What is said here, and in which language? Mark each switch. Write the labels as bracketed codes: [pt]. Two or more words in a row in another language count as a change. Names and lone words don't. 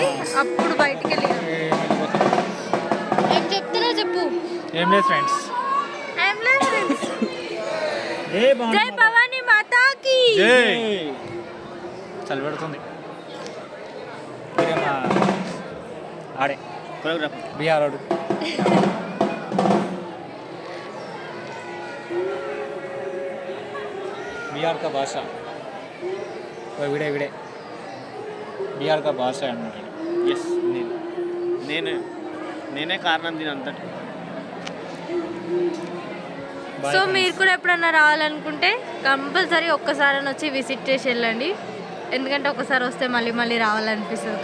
[te] అప్పుడు బయటికి వెళ్ళినాం. ఏం చెప్తున్నా చెప్పు. ఏం లేదు ఫ్రెండ్స్. ఏం లేదు friends. [hi] जय भवानी माताकी. [te] చలి పెడుతుంది. ఆడే కొరియోగ్రాఫర్ బీహార్ ఆడు. [hi] बिहार का भाषा विड़े बिहार का [te] భాష అన్నమాట. ఎస్ నేనే కారణం దీని అంతటి. సో మీరు కూడా ఎప్పుడన్నా రావాలనుకుంటే కంపల్సరీ ఒక్కసారి వచ్చి విజిట్ చేసి వెళ్ళండి. ఎందుకంటే ఒకసారి వస్తే మళ్ళీ మళ్ళీ రావాలనిపిస్తుంది.